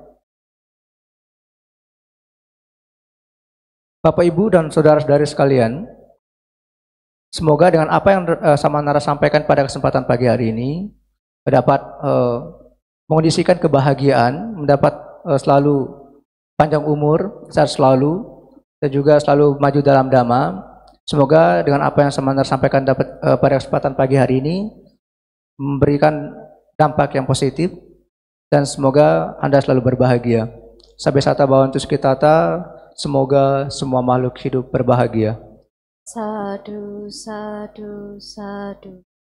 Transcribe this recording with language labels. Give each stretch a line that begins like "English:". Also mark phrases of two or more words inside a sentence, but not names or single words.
Indonesian: Bapak Ibu dan saudara-saudari sekalian, semoga dengan apa yang Samanera sampaikan pada kesempatan pagi hari ini dapat mengondisikan kebahagiaan, mendapat selalu panjang umur, sehat selalu, dan juga selalu maju dalam dhamma. Semoga dengan apa yang Samanera sampaikan dapat pada kesempatan pagi hari ini memberikan dampak yang positif, dan semoga Anda selalu berbahagia.
Pali: Sabbe sata bhavantu sukhitata,
Indonesian: semoga semua makhluk hidup berbahagia.
Pali: Sadu, sadu, sadu.